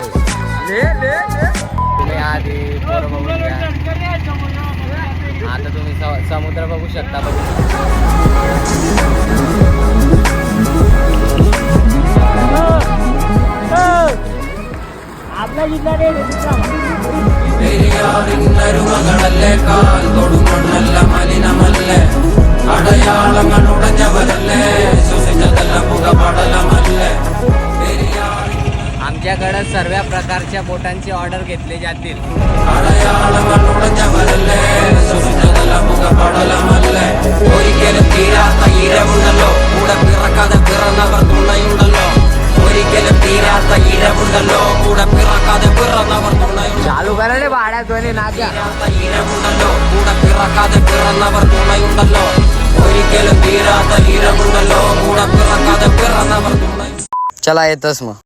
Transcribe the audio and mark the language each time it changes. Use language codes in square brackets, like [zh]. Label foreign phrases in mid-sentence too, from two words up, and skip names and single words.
[mr] हो ले ले ले तुम्ही आधी पोरं बघून घ्या. आता तुम्ही समुद्र बघू शकता. आपला जिल्हा रे [ml] മകളല്ലേ കാൽ തൊടുമണ്ണല്ല മലിനമല്ലേ അടയാളങ്ങളുടഞ്ഞവരല്ലേ ശ്വസിച്ചതെല്ലാം പുകപടലമല്ലേ. [mr] आमच्याकडे सर्व प्रकारच्या बोटांची ऑर्डर घेतली जातील. [ml] അടയാളങ്ങളുടഞ്ഞവരല്ലേ ശ്വസിച്ചതെല്ലാം പുകപടലമല്ലേ. ഒരിക്കലും തീരാത്ത ഇരവുണ്ടല്ലോ കൂടെ പിറക്കാതെ പിറന്നവർ തുണയുണ്ടല്ലോ. ഒരിക്കലും തീരാത്ത ഇരവുണ്ടല്ലോ കൂടെ പിറക്കാതെ പിറന്നവർ തുണയുണ്ടല്ലോ. [mr] चालू करा रे भाड्या ध्वनी नाक्या. [ml] ഇരവുണ്ടല്ലോ കൂടെ പിറക്കാതെ പിറന്നവർ തുണയുണ്ടല്ലോ. ഒരിക്കലും തീരാത്ത ഇരവുണ്ടല്ലോ കൂടെ പിറക്കാതെ പിറന്നവർ തുണയുണ്ടല്ലോ. [mr] चला येतच मग.